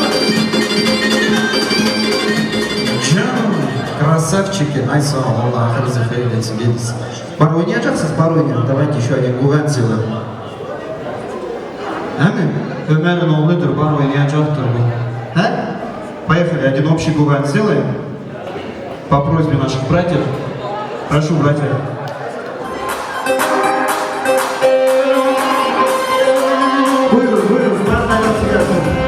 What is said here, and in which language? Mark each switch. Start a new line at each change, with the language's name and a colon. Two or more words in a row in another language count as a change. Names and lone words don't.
Russian: Красавчики, ай
Turkish: sağ ol, Allah razı hayırlı etsin, gelirsin. Bar oynayacaksınız, bar oynayın.
Russian: Давайте еще один güven сделаем.
Turkish: Emin, Ömer'in oğludur, bar oynayacaktır bu. He?
Russian: Поехали, один общий güven сделаем. По просьбе наших братьев. Прошу, братья.
Turkish: Buyurun, buyurun, ben de yapacağım.